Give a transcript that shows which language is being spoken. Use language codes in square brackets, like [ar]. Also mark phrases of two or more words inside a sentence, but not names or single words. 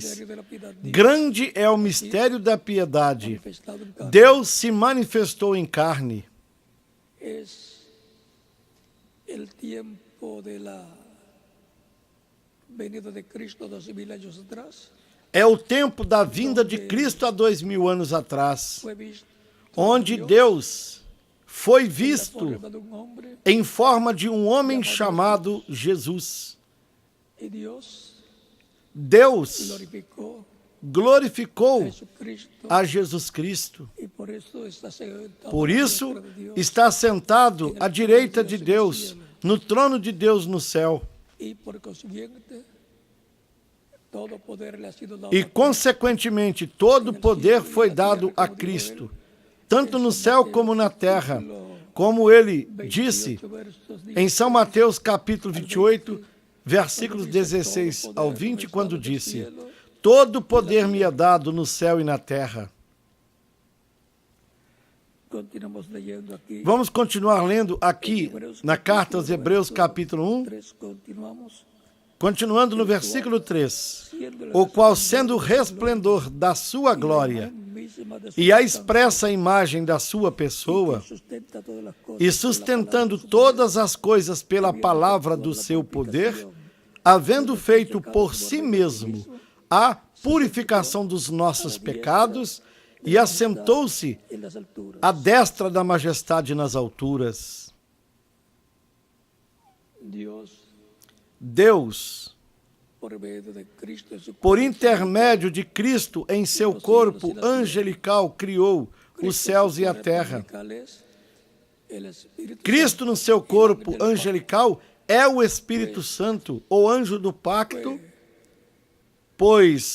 [es] misterio de la piedad de [pt] Grande é o mistério da piedade. [es] manifestado en carne. [pt] Deus se manifestou em carne. [es] Es el tiempo de la venida de Cristo 2000 años atrás. [pt] É o tempo da vinda de Cristo há 2000 anos atrás, [es] Fue visto [pt] onde Deus foi [es] en la [pt] visto [es] forma de un hombre [pt] em forma de um homem chamado Jesus. [es] y Dios [pt] Deus [es] glorificó [pt] glorificou [es] a Jesucristo [pt] a Jesus Cristo. [es] y por eso está sentado [pt] Por [es] a la [pt] isso, [es] diestra de Dios [pt] está sentado à direita de Deus, no trono de Deus no céu. [es] y por consiguiente todo poder le ha sido dado [pt] E, [es] a Cristo. [pt] consequentemente, todo poder foi dado a Cristo, tanto no céu como na terra, como ele disse [es] 28 versos dice, [pt] em São Mateus capítulo 28, versículos 16 ao 20, quando disse: todo poder me é dado no céu e na terra. [es] continuamos leyendo aquí. [pt] Vamos continuar lendo aqui na carta aos Hebreus capítulo 1, [es] 3, continuamos. [pt] continuando no versículo 3, [es] Siendo la [pt] o qual, sendo o resplendor da sua glória [es] misma de su [pt] e a expressa imagem da sua pessoa, [es] sustenta todas las cosas [pt] e sustentando todas as coisas pela palavra do seu poder, havendo feito por si mesmo a purificação dos nossos pecados, e assentou-se [es] en las alturas. [pt] à destra da majestade nas alturas. Deus, [es] por medio de Cristo en su [pt] por intermédio de Cristo em seu corpo angelical, criou os céus e a terra. [es] el Espíritu [pt] Cristo, no seu corpo angelical, é o Espírito Santo, o anjo do pacto, pois